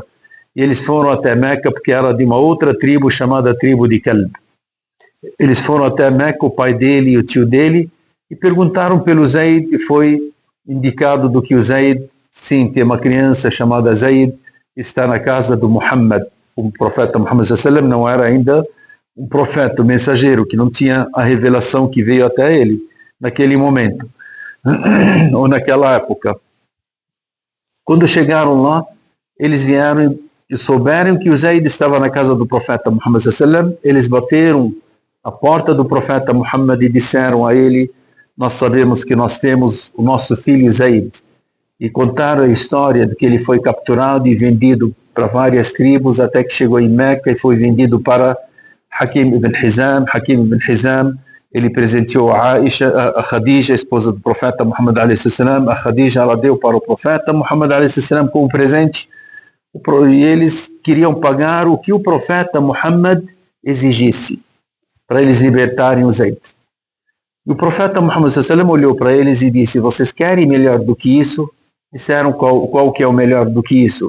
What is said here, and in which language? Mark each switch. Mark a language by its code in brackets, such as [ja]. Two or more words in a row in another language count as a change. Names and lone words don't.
[pt] E eles foram até Meca porque era de uma outra tribo chamada tribo de Kalb. Eles foram até Meca, o pai dele e o tio dele, e perguntaram pelo Zayd, e foi indicado do que o Zayd, sim, tem uma criança chamada Zayd, está na casa do Muhammad. O profeta Muhammad [ar] صلى الله عليه وسلم [pt] não era ainda um profeta, um mensageiro, que não tinha a revelação que veio até ele naquele momento, ou naquela época. Quando chegaram lá, eles vieram e souberam que o Zayd estava na casa do profeta Muhammad [ar] صلى الله عليه وسلم. [pt] Eles bateram a porta do profeta Muhammad e disseram a ele: nós sabemos que nós temos o nosso filho Zayd. E contaram a história de que ele foi capturado e vendido para várias tribos, até que chegou em Meca e foi vendido para Hakim ibn Hizam. Hakim ibn Hizam, ele presenteou a Aisha, a Khadija, esposa do profeta Muhammad a.s. A Khadija, ela deu para o profeta Muhammad a.s. como presente, e eles queriam pagar o que o profeta Muhammad exigisse, para eles libertarem o Zayd. E o profeta Muhammad a.s. olhou para eles e disse: vocês querem melhor do que isso? Disseram: qual que é o melhor do que isso?